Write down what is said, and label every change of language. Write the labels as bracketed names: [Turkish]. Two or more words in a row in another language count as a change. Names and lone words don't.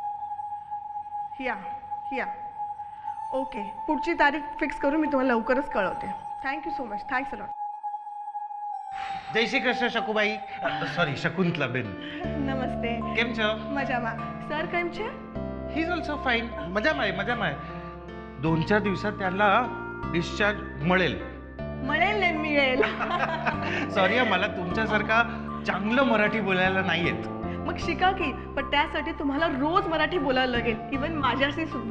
[Marathi] या ओके, पुढची तारीख फिक्स करून मी तुम्हाला लवकरच कळवते. [English] Thank you so much. Thanks a lot. [Marathi] जय श्री कृष्ण શકુબાઈ. सॉरी शकुंतला बेन. नमस्ते. [Gujarati] કેમ છો? મજામાં. સર કેમ છે? [English] He is also fine. [Marathi] मजामा आहे. 2-4 दिवसात त्यांना डिस्चार्ज मिळेल. मिळेल. सॉरी मला तुमच्यासारखा चांगलं मराठी बोलायला नाही येत. मग शिका की, पण त्यासाठी तुम्हाला रोज मराठी बोलायला लागेल, इवन माझ्याशी सुद्धा.